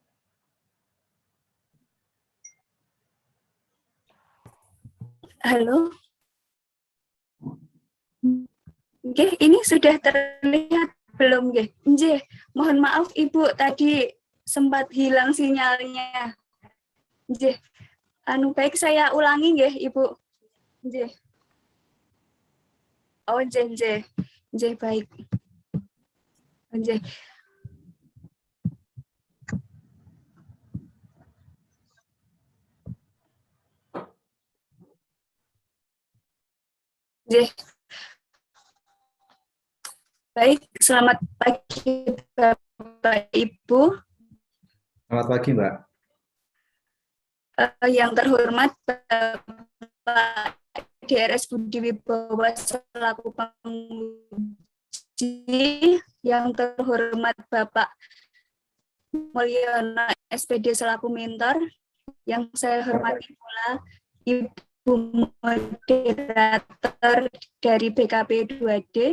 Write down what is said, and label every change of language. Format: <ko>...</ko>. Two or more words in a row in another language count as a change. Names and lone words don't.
<id>halo. Oke, ini sudah terlihat belum, nggih? Nggih, mohon maaf Ibu, tadi sempat hilang sinyalnya. Nggih. Baik saya ulangi nggih, Ibu. Nggih. Oh, nggih. Nggih, baik. Nggih. Nggih. Baik, selamat pagi Bapak Ibu. Selamat pagi, Mbak. Yang terhormat Bapak DRS Budi Wibowo selaku penguji, yang terhormat Bapak Mulyono SPD selaku mentor, yang saya hormati pula Ibu moderator dari BKP 2D.</id>